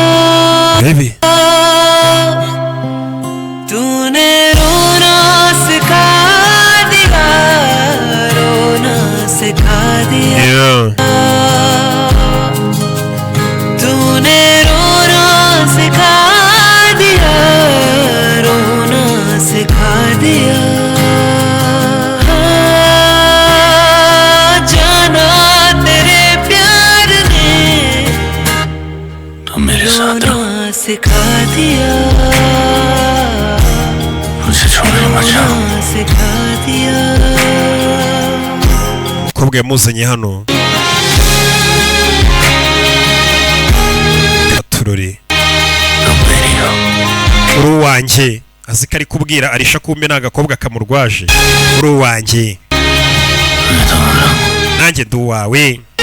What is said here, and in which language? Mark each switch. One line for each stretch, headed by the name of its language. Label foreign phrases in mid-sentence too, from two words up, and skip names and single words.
Hindi: तूने रोना सिखा दिया रोना सिखा दिया तूने रोना सिखा दिया रोना सिखा दिया जाना तेरे प्यार ने मेरे साथ रोना सिखा दिया मुझे छोड़ना मत सिखा दिया
Kinyarwanda: umukobwa yamuzanye hano Katurore uruwanjye azi ko ari kubwira Arisha kumbe n'agakobwa kamurwaje uruwanjye nanjye duwawe